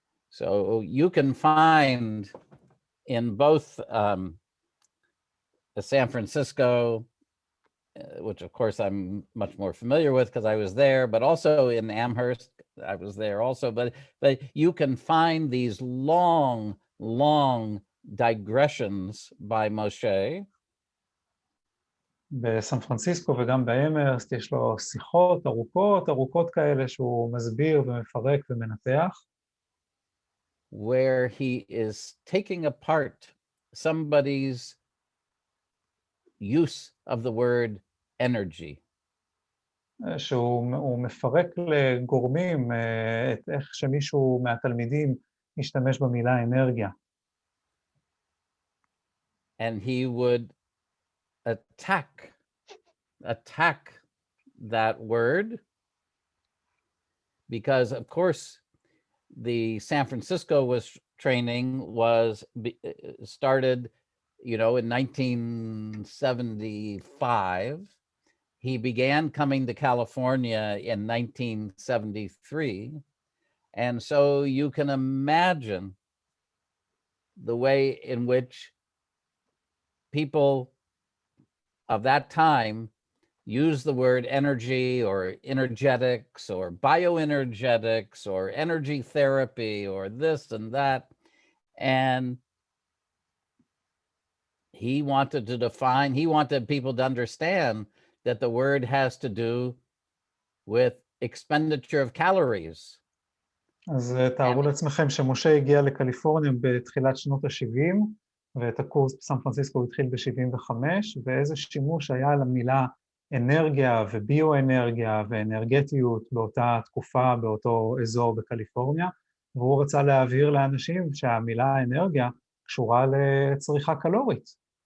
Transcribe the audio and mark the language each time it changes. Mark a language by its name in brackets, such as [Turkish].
[English] So you can find in both San Francisco, which of course I'm much more familiar with because I was there, but also in Amherst, I was there also, but you can find these long digressions by Moshe. [Hebrew] בסן פרנסיסקו וגם באמרסט יש לו שיחות ארוכות כאלה שהוא מסביר ומפרק ומנתח. [English] Where he is taking apart somebody's use of the word energy. [Hebrew] שהוא מפרק לגורמים את איך שמישהו מהתלמידים משתמש במילה אנרגיה. [English] And he would attack that word because, of course, the San Francisco training was started, in 1975. He began coming to California in 1973. And so you can imagine the way in which people of that time use the word energy or energetics or bioenergetics or energy therapy or this and that. And he wanted people to understand that the word has to do with expenditure of calories. [Hebrew] אז תארו לעצמכם שמשה הגיע לקליפורניה בתחילת שנות ה-70, ואת הקורס בסן פרנסיסקו הוא התחיל ב-75, ואיזה שימוש היה למילה אנרגיה וביואנרגיה ואנרגטיות באותה תקופה, באותו אזור בקליפורניה, והוא רצה להעביר לאנשים שהמילה אנרגיה קשורה לצריכה קלורית.